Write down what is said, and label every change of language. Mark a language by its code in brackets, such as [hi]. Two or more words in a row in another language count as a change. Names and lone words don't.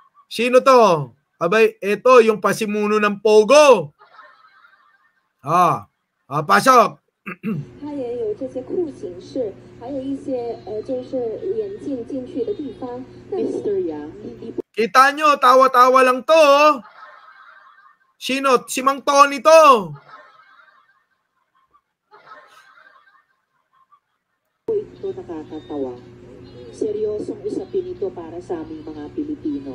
[tl] Sino to? Abay, ito yung pasimuno ng Pogo. Pasok. [zh] 它也有这些酷刑室，还有一些就是眼镜进去的地方。Mr. [tl] Yang， kita nyo, tawa-tawa lang to. Sino? Si Mang Tony to. Ito nakakatawa. Seryosong usapin ito para sa aming mga Pilipino.